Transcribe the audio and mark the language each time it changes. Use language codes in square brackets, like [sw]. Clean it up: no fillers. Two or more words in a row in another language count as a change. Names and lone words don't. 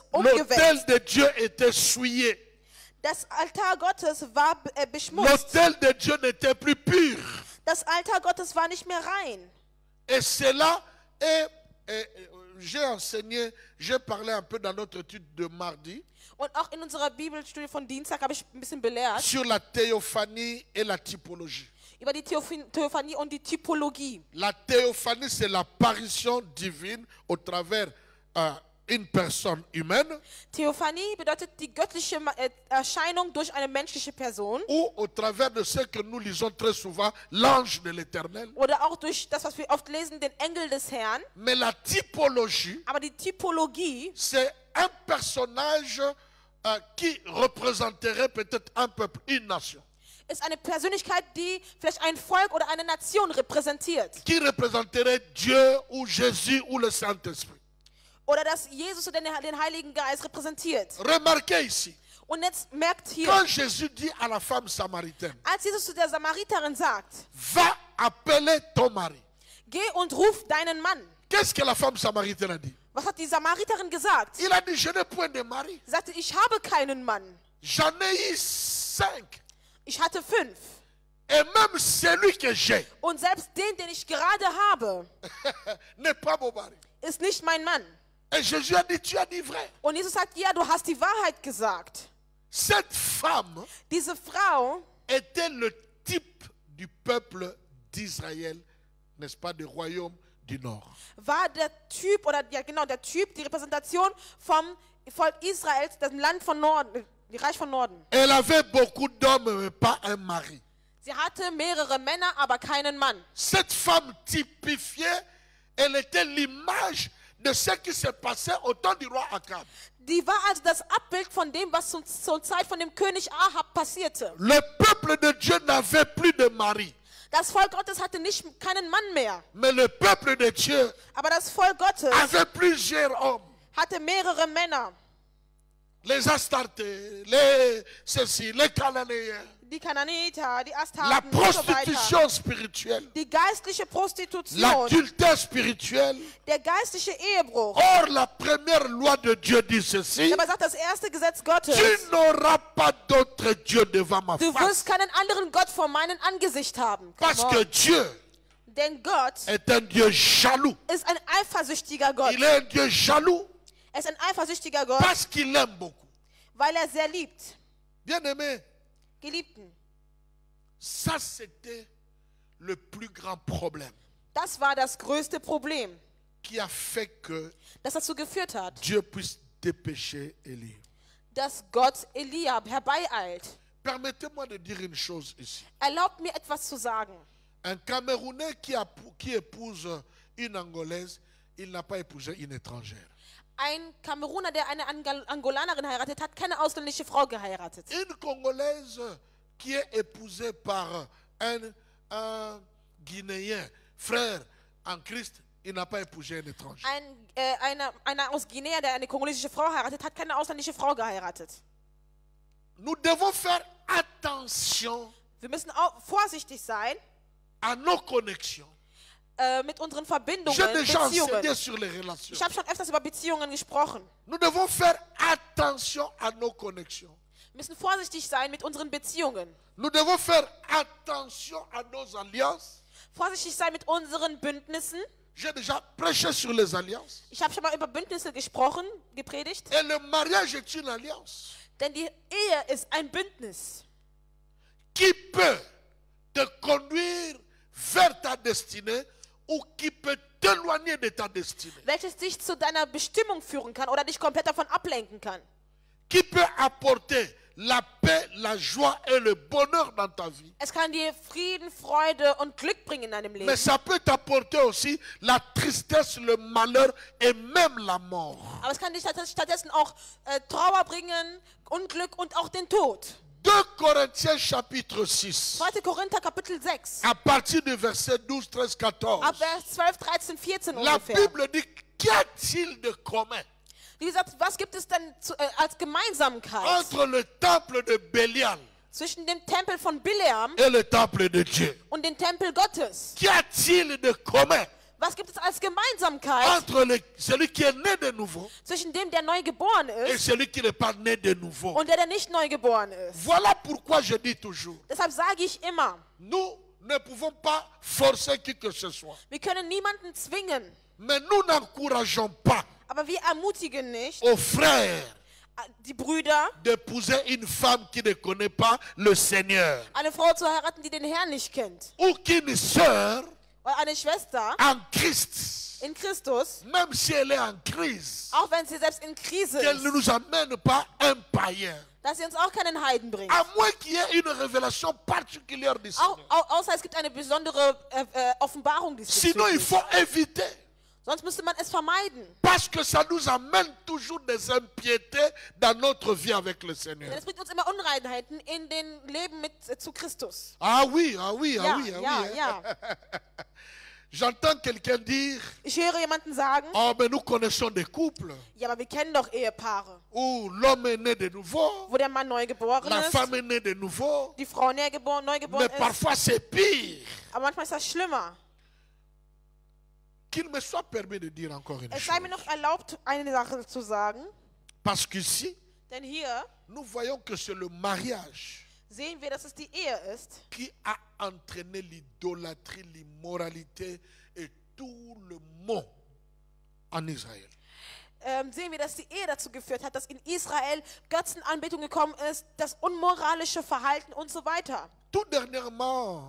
[fr] L'autel [de] umgewälzt. [fr] de Dieu était souillé. [de] Das Altar Gottes war beschmutzt. [fr] L'autel de Dieu n'était plus pur. [de] Das Altar Gottes war nicht mehr rein. [fr] Et cela est, j'ai enseigné, j'ai parlé un peu dans notre étude de mardi, [de] Und auch in unserer Bibelstudie von Dienstag habe ich ein bisschen belehrt [fr] sur la théophanie et la typologie. [de] über die Theophanie und die Typologie. [fr] La théophanie, c'est l'apparition divine au travers une personne humaine [de] Theophanie bedeutet die göttliche Erscheinung durch eine menschliche Person [fr] ou au travers de ce que nous lisons très souvent, l'ange de l'Éternel. [de] oder auch durch das, was wir oft lesen, den Engel des Herrn. [fr] Mais la typologie, [de] Aber die Typologie [fr] c'est un personnage qui représenterait peut-être un peuple, une nation. [de] ist eine Persönlichkeit, die vielleicht ein Volk oder eine Nation repräsentiert. [fr] Qui représenterait Dieu ou Jésus ou le Saint-Esprit. [de] Oder dass Jesus oder den Heiligen Geist repräsentiert. [fr] Remarquez ici, [de] Und jetzt merkt hier, [fr] quand Jésus dit à la femme samaritaine, [de] als Jesus zu der Samariterin sagt, [fr] va appeler ton mari. [de] geh und ruf deinen Mann. [fr] Qu'est-ce que la femme samaritaine a dit? [de] Was hat die Samariterin gesagt? [fr] Il a dit, je n'ai point de mari. [de] Sie sagte, ich habe keinen Mann. [fr] J'en ai eu 5. [de] Ich hatte 5. [fr] Et même celui que j'ai [de] Und selbst den ich gerade habe, [fr] n'est pas mon mari. [de] ist nicht mein Mann. [fr] Et Jésus a dit, tu as dit vrai. [de] Und Jesus sagt, ja, du hast die Wahrheit gesagt. [fr] Cette femme [de] Diese Frau [fr] était le type du peuple d'Israël, n'est-ce pas, du royaume du Nord. [de] war der Typ, oder ja genau, der Typ, die Repräsentation vom Volk Israels, das Land von Norden, die Reich von Norden. [fr] Elle avait beaucoup d'hommes, mais pas un mari. [de] Sie hatte mehrere Männer, aber keinen Mann. [fr] Cette femme typifiée, elle était l'image de ce qui se passait au temps du roi Akab. [de] Die war also das Abbild von dem, was zur Zeit von dem König Ahab passierte. [fr] Le peuple de Dieu n'avait plus de mari. [de] Das Volk Gottes hatte keinen Mann mehr, [fr] Mais le peuple de Dieu [de] aber das Volk Gottes [fr] avait plusieurs hommes. [de] hatte mehrere Männer. [fr] Les Astartés, les ceci, les Cananéens. [de] Die Kananiter, die [fr] La [de] Astarten und so weiter. [fr] prostitution spirituelle. [de] Die geistliche Prostitution, [fr] L'adultère spirituel. [de] der geistliche Ehebruch. [fr] Or, la première loi de Dieu dit ceci. [de] Aber sagt das erste Gesetz Gottes, [fr] Tu n'auras pas d'autre Dieu devant ma [de] du [fr] face. [de] wirst keinen anderen Gott vor meinem Angesicht haben. [fr] Parce que Dieu [de] Denn Gott [fr] est un Dieu jaloux. [de] ist ein eifersüchtiger Gott. [fr] Il est un Dieu jaloux [de] Er ist ein eifersüchtiger Gott, [fr] parce qu'il aime beaucoup. [de] weil er sehr liebt. [fr] Bien-aimé, [de] Geliebten, [fr] ça c'était le plus grand problème [de] das war das größte Problem, [fr] qui a fait que [de] das dazu geführt hat, [fr] Dieu puisse dépêcher Élie. [de] dass Gott Elia herbeieilt. [fr] Permettez-moi de dire une chose ici. [de] Erlaubt mir etwas zu sagen. [fr] Un Camerounais qui épouse une Angolaise, il n'a pas épousé une étrangère. [de] Ein Kameruner, der eine Angolanerin heiratet, hat keine ausländische Frau geheiratet. [fr] Une Congolaise qui est épousée par un Guinéen, frère en Christ, il n'a pas épousé un étranger. [de] Einer aus Guinea, der eine kongolesische Frau heiratet, hat keine ausländische Frau geheiratet. [fr] Nous devons faire attention [de] Wir müssen auch vorsichtig sein [fr] à nos connexions. [de] Mit unseren Verbindungen, [fr] J'ai déjà [de] Beziehungen. [fr] enseigné sur les relations. [de] Ich habe schon öfters über Beziehungen gesprochen. [fr] Nous devons faire attention à nos connexions. [de] Wir müssen vorsichtig sein mit unseren Beziehungen. [fr] Nous devons faire attention à nos alliances. [de] Vorsichtig sein mit unseren Bündnissen. [fr] J'ai déjà prêché sur les alliances. [de] Ich habe schon mal über Bündnisse gesprochen, gepredigt. [fr] Et le mariage est une alliance [de] Denn die Ehe ist ein Bündnis, [fr] qui peut te conduire vers ta destinée ou qui peut t'éloigner de ta destinée. [de] welches dich zu deiner Bestimmung führen kann oder dich komplett davon ablenken kann. [fr] Qui peut apporter la paix, la joie et le bonheur dans ta vie. [de] Es kann dir Frieden, Freude und Glück bringen in deinem Leben. [fr] Mais ça peut t'apporter aussi la tristesse, le malheur et même la mort. [de] Aber es kann dich stattdessen auch Trauer bringen, Unglück und auch den Tod. [fr] 2 Corinthiens chapitre 6, [de] 2. Korinther Kapitel 6, [fr] à partir du verset 12, 13, 14. [de] ab Vers 12, 13, 14 [fr] La [de] ungefähr. [fr] Bible dit, qu'y a-t-il de commun [de] Wie gesagt, was gibt es denn als Gemeinsamkeit [fr] entre le temple de Bélial [de] zwischen dem Tempel von Bileam [fr] et le temple de Dieu? [de] und dem Tempel Gottes? [fr] Qu'y a-t-il de commun [de] Was gibt es als Gemeinsamkeit [fr] entre celui qui est né de nouveau [de] zwischen dem, der neu geboren [fr] et [de] ist, [fr] celui qui n'est pas né de nouveau? [de] und der nicht neu geboren ist? [fr] Voilà pourquoi je dis toujours, [de] Deshalb sage ich immer, [fr] nous ne pouvons pas forcer qui que ce soit. [de] wir können niemanden zwingen, [fr] Mais nous n'encourageons pas [de] aber wir ermutigen nicht [fr] aux frères [de] die Brüder, [fr] d'épouser une femme qui ne connaît pas le Seigneur. [de] eine Frau zu heiraten, die den Herrn nicht kennt. [fr] Ou qu'une sœur [de] Oder eine Schwester [fr] en Christ, [de] in Christus, [fr] même si elle est en crise, [de] auch wenn sie selbst in Krise [fr] qu'elle ne [de] ist, [fr] nous amène pas un païen. [de] dass sie uns auch keinen Heiden bringt. [fr] À moins qu'il y ait une révélation particulière du Seigneur. [de] Außer es gibt eine besondere Offenbarung [fr] Sinon, il [de] diesbezüglich. [fr] faut éviter. [de] Sonst müsste man es vermeiden. [fr] Parce que ça nous amène toujours des impiétés dans notre vie avec le [de] Denn [fr] Seigneur. [de] es bringt uns immer Unreinheiten in den Leben zu Christus. [fr] Ah oui, ah oui, ah [de] Ja, [fr] oui, ah [de] ja, [fr] oui. [de] ja. [fr] J'entends quelqu'un dire, [de] Ich höre jemanden sagen, [fr] oh mais nous connaissons des couples [de] ja, aber wir kennen doch Ehepaare, [fr] où l'homme est né de nouveau, [de] wo der Mann neu geboren [fr] la [de] ist, [fr] femme est née de nouveau, [de] die Frau neu [fr] mais [de] geboren ist. [fr] parfois c'est pire. [de] Aber manchmal ist das schlimmer. [fr] Qu'il me soit permis de dire encore une [de] Es [fr] chose. [de] sei mir noch erlaubt, eine Sache zu sagen. [fr] Parce qu'ici, [de] Denn hier [fr] nous voyons que c'est le mariage [de] sehen wir, dass es die Ehe ist, [fr] qui a entraîné l'idolâtrie, l'immoralité et tout le monde en Israël. [de] sehen wir, dass die Ehe dazu geführt hat, dass in Israel Götzenanbetung gekommen ist, das unmoralische Verhalten und so weiter. [fr] Tout dernièrement,